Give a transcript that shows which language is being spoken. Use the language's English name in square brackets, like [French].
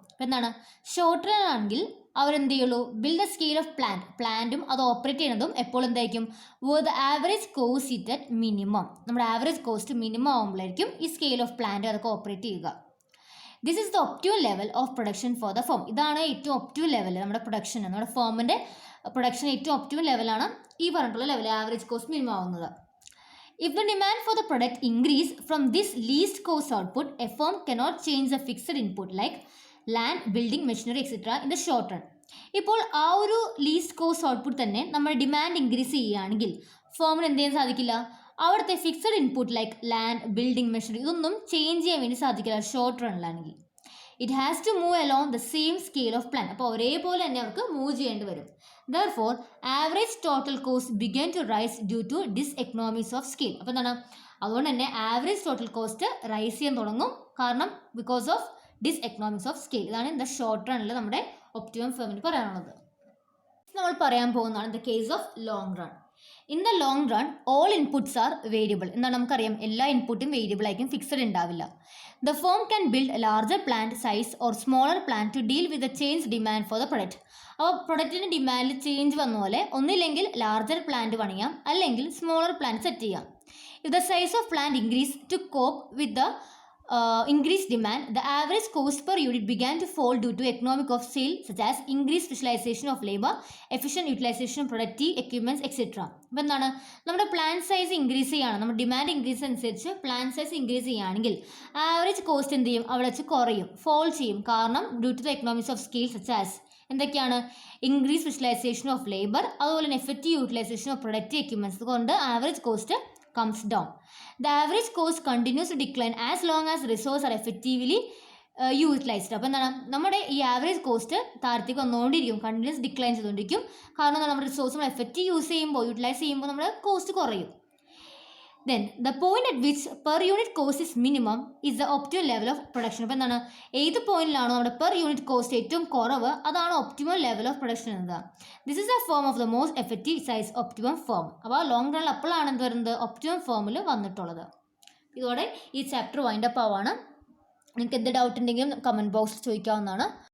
[Malayalam] അപ്പോൾ എന്താണ്, short run ആണെങ്കിൽ അവരെന്ത് ചെയ്യുള്ളൂ, ബിൽഡ് ദ സ്കെയിൽ ഓഫ് പ്ലാന്റും അത് ഓപ്പറേറ്റ് ചെയ്യുന്നതും എപ്പോൾ എന്തായിരിക്കും, [English] Where the average cost it at minimum. [Malayalam] നമ്മുടെ ആവറേജ് കോസ്റ്റ് മിനിമം ആകുമ്പോഴായിരിക്കും ഈ സ്കെയിൽ ഓഫ് പ്ലാന്റ് അതൊക്കെ ഓപ്പറേറ്റ് ചെയ്യുക. [English] This is the optimum level of production for the firm. [Malayalam] ഇതാണ് ഏറ്റവും ഒപ്റ്റിമം ലെവൽ നമ്മുടെ പ്രൊഡക്ഷൻ, നമ്മുടെ ഫോമിൻ്റെ പ്രൊഡക്ഷൻ ഏറ്റവും ഒപ്റ്റിമം ലെവലാണ് ഈ പറഞ്ഞിട്ടുള്ള ലെവൽ, ആവറേജ് കോസ്റ്റ് മിനിമം ആവുന്നത്. [English] If the demand for the product increase from this least cost output, a firm cannot change the fixed input like land, building, machinery etcetera in the short run. [Malayalam] ഇപ്പോൾ ആ ഒരു least cost output തന്നെ നമ്മൾ demand increase ചെയ്യുകയാണെങ്കിൽ ഫേമിന് എന്ത് ചെയ്യാൻ സാധിക്കില്ല, അവിടുത്തെ fixed input like land, building, machinery ഇതൊന്നും ചേഞ്ച് ചെയ്യാൻ വേണ്ടി സാധിക്കില്ല short റണ്ണിലാണെങ്കിൽ. [English] It has to move along the same scale of plan. [Malayalam] അപ്പോൾ ഒരേപോലെ തന്നെ അവർക്ക് മൂവ് ചെയ്യേണ്ടി വരും. [English] Therefore average total cost began to rise due to diseconomies of scale. [Malayalam] അപ്പോൾ എന്താണ്, അതുകൊണ്ട് തന്നെ ആവറേജ് ടോട്ടൽ കോസ്റ്റ് റൈസ് ചെയ്യാൻ തുടങ്ങും, കാരണം ബിക്കോസ് ഓഫ് ഡിസ്എക്കണോമിക്സ് ഓഫ് സ്കെയിൽ. ഇതാണ് ഇൻ ദ ഷോർട്ട് റണ്ണിൽ നമ്മുടെ ഒപ്റ്റിമം ഫേമിന് പറയാനുള്ളത്. നമ്മൾ പറയാൻ പോകുന്നതാണ് the case of long run. [English] In the long run all inputs are variable. [Malayalam] എന്നാൽ നമുക്കറിയാം എല്ലാ ഇൻപുട്ടും വേരിയബിൾ ആയിരിക്കും, ഫിക്സഡ് ഉണ്ടാവില്ല. [English] The firm can build larger plant size or smaller plant to deal with the change demand for the product. [Malayalam] അപ്പോൾ പ്രൊഡക്റ്റിന് ഡിമാൻഡിൽ change വന്ന പോലെ ഒന്നില്ലെങ്കിൽ ലാർജർ പ്ലാന്റ് പണിയാം, അല്ലെങ്കിൽ സ്മോളർ പ്ലാന്റ് സെറ്റ് ചെയ്യാം. [English] If the size of plant increase to cope with the increased demand, the average cost per unit began to fall due to economic of scale such as increased specialization of labor, efficient utilization of productive equipments, etc. [Malayalam] അപ്പോൾ എന്താണ്, നമ്മുടെ plan size increase ചെയ്യുകയാണ്, നമ്മുടെ demand increase അനുസരിച്ച് plan size increase ചെയ്യുകയാണെങ്കിൽ average cost എന്ത് ചെയ്യും, അവിടെ വെച്ച് കുറയും, ഫോൾ ചെയ്യും. കാരണം due to the economics of scale such as എന്തൊക്കെയാണ്, ഇൻക്രീസ് സ്പെഷ്യലൈസേഷൻ ഓഫ് ലേബർ, അതുപോലെ തന്നെ effective utilisation of productive equipments കൊണ്ട് average cost [English] comes down. The average cost continues to decline as long as resources are effectively utilized. [Malayalam] അപ്പോൾ എന്താണ്, നമ്മുടെ ഈ average cost താഴത്തേക്ക് വന്നുകൊണ്ടിരിക്കും, കണ്ടിന്യൂസ് ഡിക്ലൈൻ ചെയ്തുകൊണ്ടിരിക്കും. കാരണം നമ്മുടെ റിസോഴ്സ് നമ്മൾ എഫക്റ്റീവ് യൂസ് ചെയ്യുമ്പോൾ, യൂട്ടിലൈസ് ചെയ്യുമ്പോൾ നമ്മുടെ കോസ്റ്റ് കുറയും. [English] Then the point at which per unit cost is minimum is the optimal level of production. [Malayalam] അപ്പോൾ എന്താണ്, ഏത് പോയിന്റിലാണോ നമ്മുടെ പെർ യൂണിറ്റ് കോസ്റ്റ് ഏറ്റവും കുറവ്, അതാണ് ഒപ്റ്റിമൽ ലെവൽ ഓഫ് പ്രൊഡക്ഷൻ എന്നത്. [English] This is a firm of the most effective size optimum firm. [Malayalam] അപ്പോൾ long റണ്ണിൽ അപ്പോഴാണ് എന്ത് വരുന്നത്, ഒപ്റ്റിമം ഫോമിൽ വന്നിട്ടുള്ളത്. ഇതോടെ ഈ ചാപ്റ്റർ വൈൻഡപ്പ് ആവാണ്. നിങ്ങൾക്ക് എന്ത് ഡൗട്ട് ഉണ്ടെങ്കിലും കമൻറ്റ് ബോക്സിൽ ചോദിക്കാവുന്നതാണ്.